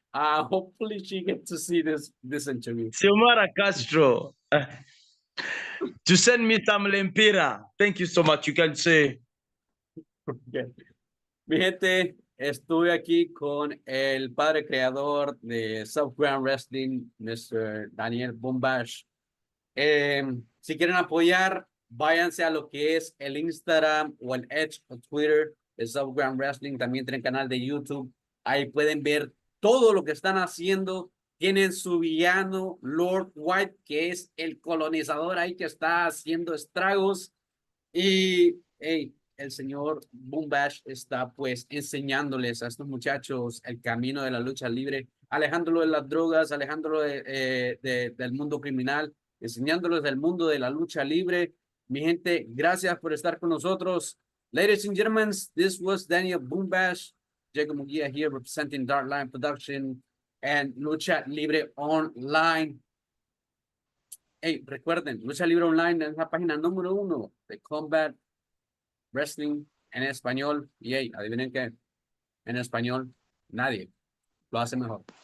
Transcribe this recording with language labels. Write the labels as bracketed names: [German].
[English] Hopefully she gets to see this interview. Xiomara Castro, to send me some lempira. Thank you so much. You can say. Okay. [Spanish] Mi gente, estuve aquí con el padre creador de Subground Wrestling, Mr. Daniel Bumbash. Si quieren apoyar, váyanse a lo que es el Instagram o el Edge o Twitter de Subground Wrestling. También tienen canal de YouTube. Ahí pueden ver todo lo que están haciendo. Tienen su villano, Lord White, que es el colonizador ahí que está haciendo estragos. Y el señor Bumbash está pues enseñándoles a estos muchachos el camino de la lucha libre, alejándolo de las drogas, alejándolo del mundo criminal, enseñándoles del mundo de la lucha libre. Mi gente, gracias por estar con nosotros. [English] Ladies and gentlemen, this was Daniel Bumbash, Jacob Muguia here representing Dark Line Production and Lucha Libre Online. [Spanish] Hey, recuerden, Lucha Libre Online es la página número 1 de Combat Wrestling en español. Y hey, adivinen qué, en español nadie lo hace mejor.